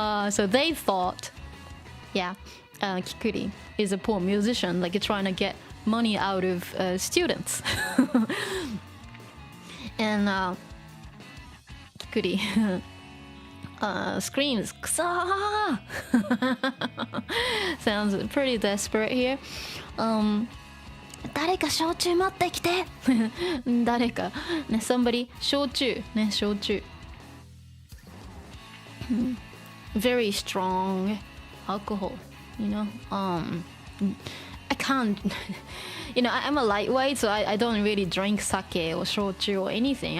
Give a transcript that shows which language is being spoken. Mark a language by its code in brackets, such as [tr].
[en] So they thought, Kikuri is a poor musician, like trying to get money out of students. And Kikuri screams, "Kusa!" Sounds pretty desperate here. [ja] 誰か焼酎持ってきて。誰かね、 [en] somebody [ja] 焼酎ね、焼酎。 [en] Very strong alcohol, I can't, I'm a lightweight, so I don't really drink sake or shochu or anything.